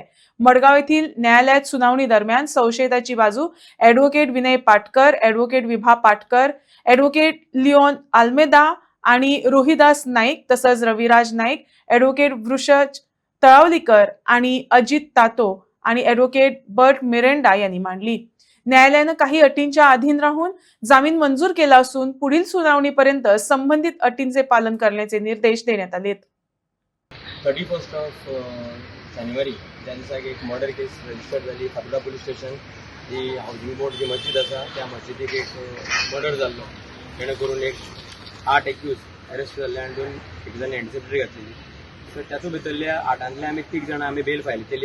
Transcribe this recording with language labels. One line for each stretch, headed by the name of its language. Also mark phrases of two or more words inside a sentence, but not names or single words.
Marathi: मडगाव येथील न्यायालयात सुनावणी दरम्यान संशयिताची बाजू ॲडव्होकेट विनय पाटकर, ॲडव्होकेट विभा पाटकर, ॲडव्होकेट लिओन आल्मेदा आणि रोहिदास नाईक तसंच रविराज नाईक, ॲडव्होकेट वृषज तळावलीकर आणि अजित तातो आणि ॲडव्होकेट बर्ट मिरेंडा यांनी मांडली। न्यायालयानं काही अटींच्या अधीन राहून जामीन मंजूर केला असून पुढील सुनावणीपर्यंत संबंधित अटींचे पालन करण्याचे निर्देश देण्यात आलेत।
Konkani: 31st ऑफ जानेवारी त्या दिसाक एक
English: murder case register
Konkani: जाली फातोड्डा पुलीस स्टेशन। जी हाऊसिंग बोर्ड जी मस्जिद आसा त्या मस्जिदीक एक मर्डर जाल्लो, जेणे करून एक 8
English: accused arrest
Konkani: जाल्ले आनी 2 जाण एंटिसिपेटरी घातलेली। सो त्याचो भितरल्या 8 आमी 3 जाणां आमी
English: bail file
Konkani: केली।